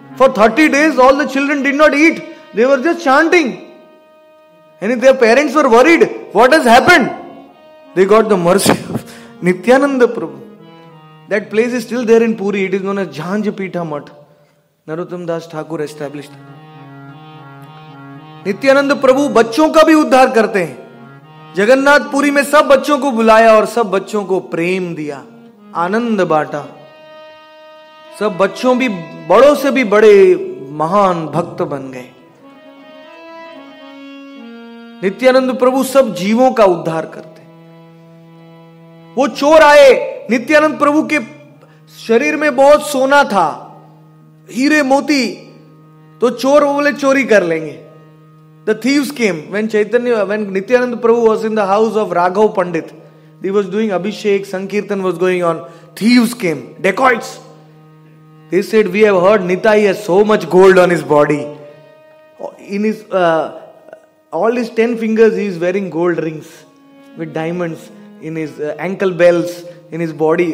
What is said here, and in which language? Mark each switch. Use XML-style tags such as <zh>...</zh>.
<en>For 30 days all the children did not eat. They were just chanting. And if their parents were worried, what has happened? They got the mercy of Nityananda Prabhu. That place is still there in Puri. It is known as Jhanj Pitha Math. Narottam Das Thakur established.</en> <hi>Nityanand प्रभु बच्चों का भी उद्धार करते हैं। जगन्नाथपुरी में सब बच्चों को बुलाया और सब बच्चों को प्रेम दिया, आनंद बांटा। सब बच्चों भी बड़ों से भी बड़े महान भक्त बन गए। नित्यानंद प्रभु सब जीवों का उद्धार करते। वो चोर आए, नित्यानंद प्रभु के शरीर में बहुत सोना था, हीरे मोती, तो चोर बोले चोरी कर लेंगे।</hi> <en>The thieves came when Nityananda Prabhu was in the house of Raghav Pandit. He was doing Abhishek, Sankirtan was going on. Thieves came, dacoits. He said, we have heard Nitai has so much gold on his body. In his all his 10 fingers he is wearing gold rings with diamonds in his ankle bells, in his body.</en>